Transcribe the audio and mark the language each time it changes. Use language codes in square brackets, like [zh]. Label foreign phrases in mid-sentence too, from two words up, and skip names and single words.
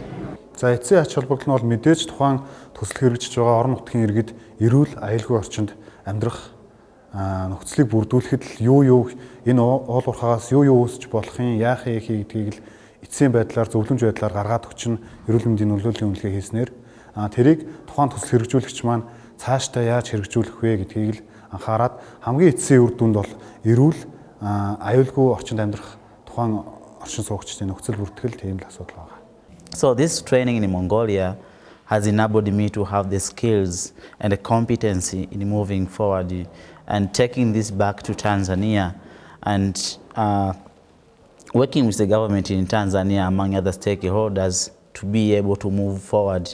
[mn] За эцсийн ач холбогдол нь бол мэдээж тухайн төсөл хэрэгжиж байгаа орон нутгийн иргэд эрүүл аюулгүй орчинд амьдрах нөхцөлийг бүрдүүлэхэд л юу энэ уул уурхаагаас юу үүсч болох юм яах юм гэдгийг л эцсийн байдлаар зөвлөмж байдлаар гаргаад өгч нь эрүүл мэндийн нөлөөллийн үнэлгээ хийснээр тэрийг тухайн төсөл хэрэгжүүлэгч маань цаашдаа яаж хэрэгжүүлэх вэ гэдгийг л анхаарад хамгийн эцсийн үр дүнд бол эрүүл аюулгүй орчинд амьдрах тухайн оршин суугчдын нөхцөл бүртгэл тийм л асуудал байна. [en] So this training in Mongolia has enabled me to have the skills and the competency in moving forward and taking this back to Tanzania and working with the government in Tanzania among other stakeholders to be able to move forward.